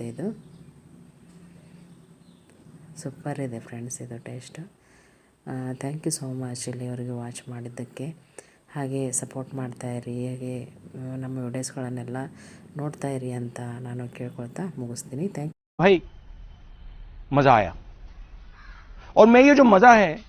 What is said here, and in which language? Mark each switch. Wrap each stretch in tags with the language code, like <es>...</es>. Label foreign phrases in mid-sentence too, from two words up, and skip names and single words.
<kn>ಇದು ಸೂಪರ್ ಇದೆ ಫ್ರೆಂಡ್ಸ್ ಇದು ಟೇಸ್ಟ್.</kn> <en>Thank you so much</en> <kn>ಇಲ್ಲಿವರೆಗೆ ವಾಚ್ ಮಾಡಿದ್ದಕ್ಕೆ. ಹಾಗೆ ಸಪೋರ್ಟ್ ಮಾಡ್ತಾಯಿರಿ, ಹಾಗೆ ನಮ್ಮ ವಿಡಿಯೋಸ್ಗಳನ್ನೆಲ್ಲ ನೋಡ್ತಾ ಇರಿ ಅಂತ ನಾನು ಕೇಳ್ಕೊಳ್ತಾ ಮುಗಿಸ್ತೀನಿ.</kn> <en>Thank you.</en> <hi>भाई मज़ा आया, और मैं ये जो मज़ा है</hi>